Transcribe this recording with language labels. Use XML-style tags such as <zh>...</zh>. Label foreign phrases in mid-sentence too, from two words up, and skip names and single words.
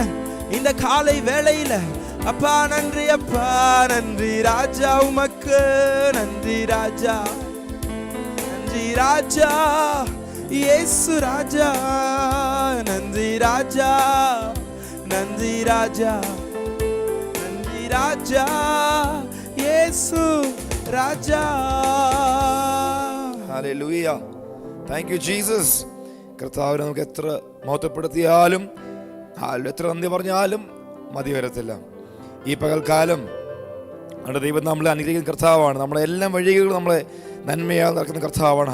<ta>இந்த காலை வேளையில அப்பா நன்றி, அப்பா நன்றி ராஜா, உமக்கு நன்றி ராஜா, நன்றி ராஜா, இயேசு ராஜா, நன்றி ராஜா, நன்றி ராஜா, நன்றி ராஜா, இயேசு ராஜா.</ta> <ml>ഹല്ലേലൂയ.</ml> <en>thank you Jesus.</en> <ml>കർത്താവിനെ നമുക്ക് എത്ര മഹത്വപ്പെടുത്തിയാലും എത്ര നന്ദി പറഞ്ഞാലും മതി വരത്തില്ല. ഈ പകൽക്കാലം നമ്മുടെ ദൈവം നമ്മളെ അനുഗ്രഹിക്കുന്ന കർത്താവാണ്. നമ്മളെ എല്ലാ വഴികളും നമ്മളെ നന്മയാൽ നടക്കുന്ന കർത്താവാണ്.</ml>